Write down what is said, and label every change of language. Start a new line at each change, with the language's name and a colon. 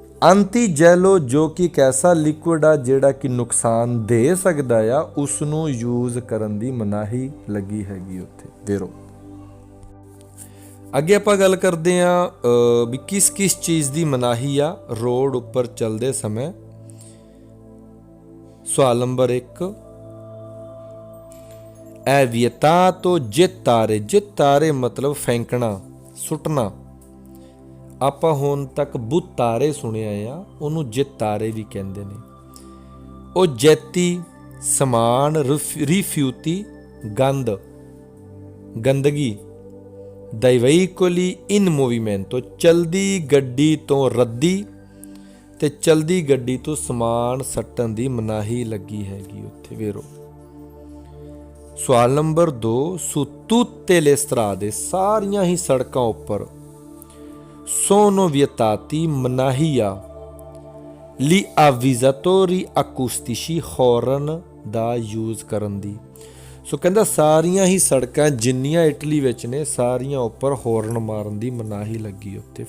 Punjabi: ਅੰਟੀਜੈਲੋ ਜੋ ਕਿ ਇੱਕ ਐਸਾ ਲਿਕੁਇਡ ਆ ਜਿਹੜਾ ਕਿ ਨੁਕਸਾਨ ਦੇ ਸਕਦਾ ਆ, ਉਸ ਨੂੰ ਯੂਜ਼ ਕਰਨ ਦੀ ਮਨਾਹੀ ਲੱਗੀ ਹੈਗੀ ਉੱਥੇ। ਵੇਰੋ ਅੱਗੇ ਆਪਾਂ ਗੱਲ ਕਰਦੇ ਹਾਂ ਵੀ ਕਿਸ ਕਿਸ ਚੀਜ਼ ਦੀ ਮਨਾਹੀ ਆ ਰੋਡ ਉੱਪਰ ਚੱਲਦੇ ਸਮੇਂ। ਸਵਾਲ ਨੰਬਰ 1,
Italian: è vietato gettare।
Punjabi: gettare ਮਤਲਬ ਫੈਂਕਣਾ, ਸੁੱਟਣਾ। ਆਪਾਂ ਹੁਣ ਤੱਕ ਬੁੱਤਾਰੇ ਸੁਣਿਆ ਆ, ਉਹਨੂੰ ਜਿਤਾਰੇ ਵੀ ਕਹਿੰਦੇ ਨੇ। ਉਹ ਜੈਤੀ ਸਮਾਨ, ਰਿਫਿਊਟੀ ਗੰਦ, ਗੰਦਗੀ।
Italian: dai veicoli in movimento
Punjabi: ਚਲਦੀ ਗੱਡੀ ਤੋਂ ਰੱਦੀ ਤੇ ਚਲਦੀ ਗੱਡੀ ਤੋਂ ਸਮਾਨ ਸੱਟਣ ਦੀ ਮਨਾਹੀ ਲੱਗੀ ਹੈਗੀ ਉੱਥੇ। ਵੇਰੋ ਸਵਾਲ number 2,
Italian: su tutte le strade।
Punjabi: ਸਾਰੀਆਂ ਹੀ ਸੜਕਾਂ ਉੱਪਰ
Italian: sono vietati
Punjabi: ਮਨਾਹੀ ਆ
Italian: gli avvisatori acustici,
Punjabi: ਹੌਰਨ ਦਾ ਯੂਜ਼ ਕਰਨ ਦੀ। ਸੋ ਕਹਿੰਦਾ ਸਾਰੀਆਂ ਹੀ ਸੜਕਾਂ ਜਿੰਨੀਆਂ ਇਟਲੀ ਵਿੱਚ ਨੇ ਸਾਰੀਆਂ ਉੱਪਰ ਹੌਰਨ ਮਾਰਨ ਦੀ ਮਨਾਹੀ ਲੱਗੀ ਉੱਥੇ।